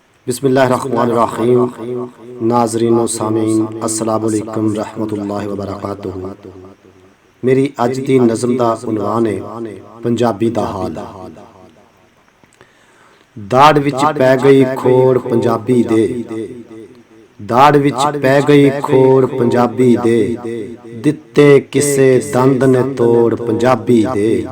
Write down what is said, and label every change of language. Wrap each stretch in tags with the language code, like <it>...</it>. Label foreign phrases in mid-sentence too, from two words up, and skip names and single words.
<ar>بسم الله الرحمن الرحيم۔ ناظرین و سامعین السلام علیکم ورحمة الله وبركاته.</ar> <pa>میری اج دی نظم دا عنوان ہے پنجابی دا حال. داڑھ وچ پے گئی کھوڑ پنجابی دے، داڑھ وچ پے گئی کھوڑ پنجابی دے، دتے کسے دند نے توڑ پنجابی دے.</pa>